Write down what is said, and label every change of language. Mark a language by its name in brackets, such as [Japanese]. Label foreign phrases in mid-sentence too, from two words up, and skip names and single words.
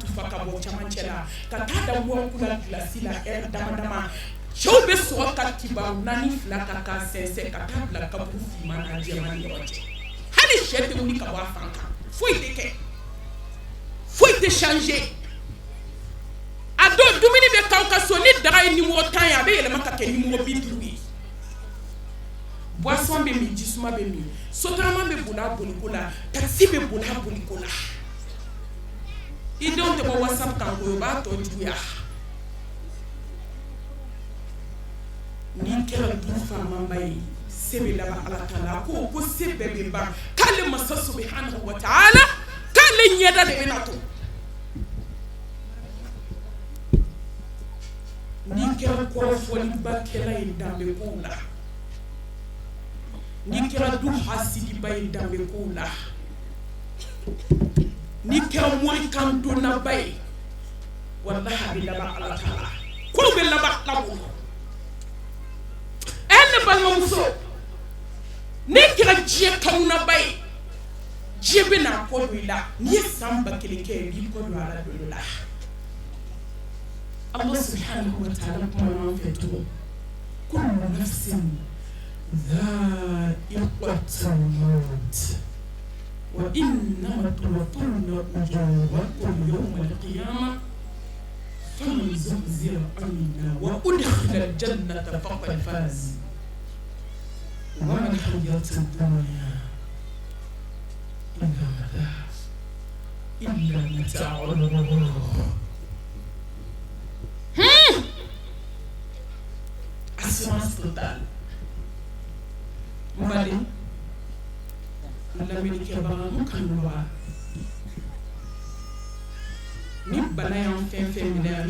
[Bambara] tufa ka bɔ camancɛ la ka taa da wɔɔku la gilasi la ɛri dama dama cɛw bɛ sɔrɔ ka kibaru naani fila ka k'a sɛnsɛn ka taa bila kaburu finman na jɛman ni ɲɔgɔn cɛ hali sɛ tɛ wuli ka bɔ a fan kan foyi tɛ kɛ foyi tɛ changer a don dumuni bɛ k'aw ka so ni daga ye numéro 10 ye a bɛ yɛlɛma ka kɛ numéro 50 ye boisson bɛ min jisuma bɛ min sotarama bɛ boli a boliko la taxi bɛ boli a boliko la i denw tɛ bɔ whatsapp kan ko o b'a tɔ juguya n'i kɛra du faamaba ye se bɛ laban ala ta la ko se bɛɛ bɛ ban k'ale masa [Arabic] سبحانه وتعالى [Bambara] k'ale ɲɛda de bɛna to n'i kɛra kɔrɔfɔliba kɛla ye danbe kow la n'i kɛra du hasidiba ye danbe kow la n'i kɛra morikan donnaba ye walahi a bɛ laban ala ta la kow bɛ laban ala bolo ne balimamuso n'i kɛra diɲɛ kanunaba ye diɲɛ bɛ n'a kɔ don i la n'i ye san 1000 kɛ i b'i kɔ don ala dolo la [Arabic] الله سبحانه وتعالى [Bambara] kuma ɲɔgɔn fɛ tugun [Arabic] كل نفس ذائقة الموت وإنما توفون أجوركم يوم القيامة فمن زحزح عنا وأدخل الجنة فقد فاز وما الحياة الدنيا إلا متاع الغرور [French] assurance totale [Bambara] mbali lamini kɛbaga mu kanubaga ni bana y'an fɛn fɛn minɛ n'i